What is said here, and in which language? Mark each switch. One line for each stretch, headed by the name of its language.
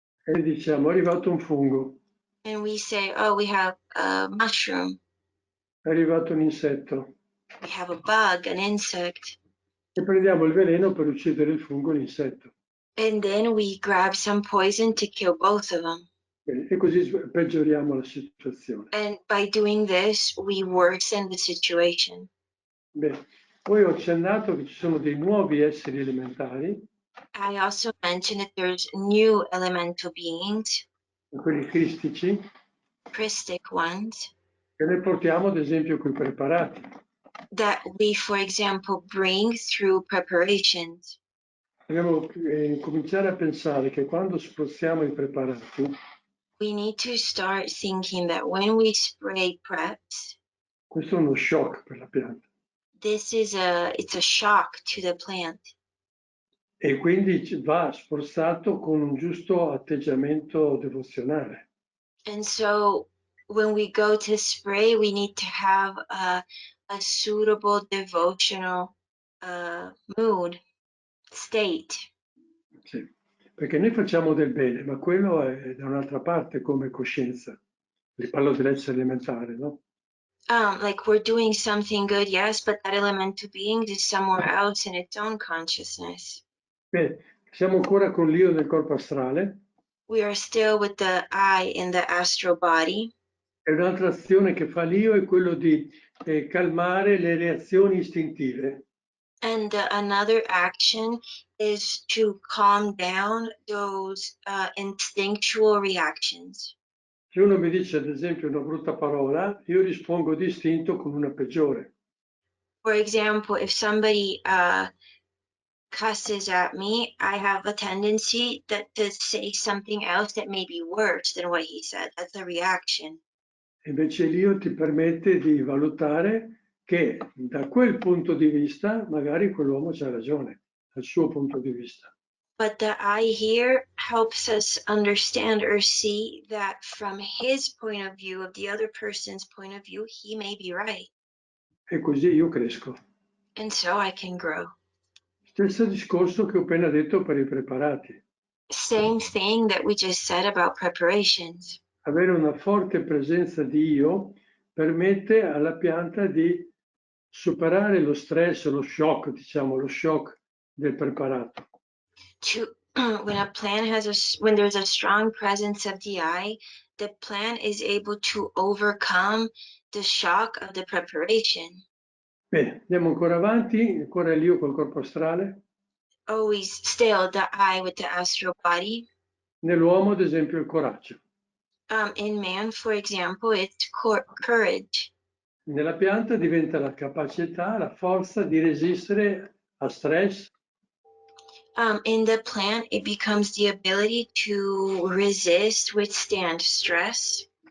Italian: E diciamo, è arrivato un fungo,
English: And we say, oh, we have a mushroom,
Italian: è arrivato un insetto,
English: we have a bug, an insect.
Italian: e prendiamo il veleno per uccidere il fungo e l'insetto.
English: And then we grab some poison to kill both of them.
Italian: E così peggioriamo la situazione.
English: And by doing this, we worsen the situation.
Italian: Bene. Poi ho accennato che ci sono dei nuovi esseri elementari,
English: I also mentioned that there's new elemental beings,
Italian: quelli cristici,
English: Christic ones,
Italian: che noi portiamo ad esempio qui preparati.
English: that we, for example, bring through preparations.
Italian: Dobbiamo cominciare a pensare che quando spostiamo i preparati,
English: We need to start thinking that when we spray preps,
Italian: questo è uno shock per la pianta.
English: it's a shock to the plant.
Italian: E quindi va spostato con un giusto atteggiamento devozionale.
English: And so when we go to spray, we need to have a suitable devotional mood, state.
Italian: Sì. Perché noi facciamo del bene, ma quello è da un'altra parte come coscienza. Parlo dell'essere elementare, no?
English: Like we're doing something good, yes, but that elemental being is somewhere else in its own consciousness.
Italian: Bene, siamo ancora con l'io nel corpo astrale.
English: We are still with the I in the astral body.
Italian: E un'altra azione che fa l'io è quello di calmare le reazioni istintive.
English: And another action is to calm down those instinctual reactions.
Italian: Se uno mi dice ad esempio una brutta parola, io rispondo di istinto con una peggiore.
English: For example, if somebody cusses at me, I have a tendency to say something else that may be worse than what he said. That's a reaction.
Italian: Invece l'io ti permette di valutare che da quel punto di vista magari quell'uomo c'ha ragione, dal suo punto di vista.
English: But the I here helps us understand or see that from his point of view, of the other person's point of view, he may be right.
Italian: E così io cresco.
English: And so I can grow.
Italian: Stesso discorso che ho appena detto per i preparati.
English: Same thing that we just said about preparations.
Italian: Avere una forte presenza di io permette alla pianta di superare lo stress, lo shock, diciamo, lo shock del preparato.
English: When a plant has when there's a strong presence of DI, the plant is able to overcome the shock of the preparation.
Italian: Bene, andiamo ancora avanti, ancora l'io col corpo astrale.
English: Always still the I with the astral body.
Italian: Nell'uomo, ad esempio, il coraggio.
English: In man, for example, it's courage.
Italian: Nella pianta diventa la capacità, la forza di resistere a stress.
English: In the plant, it becomes the ability to resist, withstand stress.